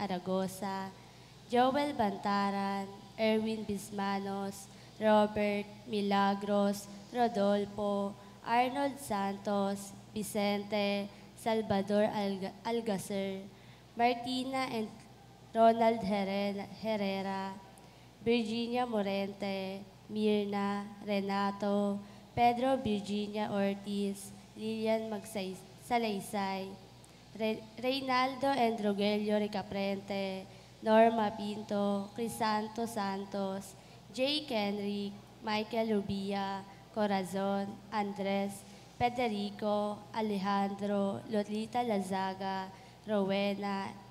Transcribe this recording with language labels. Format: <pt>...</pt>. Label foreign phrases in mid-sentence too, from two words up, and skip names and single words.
<tl>Aragosa, Joel Bantaran, Erwin Bismanos, Robert Milagros, Rodolfo, Arnold Santos, Vicente, Salvador Algacer, Martina and Ronald Herrera, Virginia Morente, Mirna, Renato, Pedro Virginia Ortiz, Lilian Salaysay, Reynaldo and Rogelio Ricaprente, Norma Pinto, Crisanto Santos, Jake Henrique, Michael Rubia, Corazon, Andres, Federico, Alejandro, Lolita Lazaga, Rowena,</tl>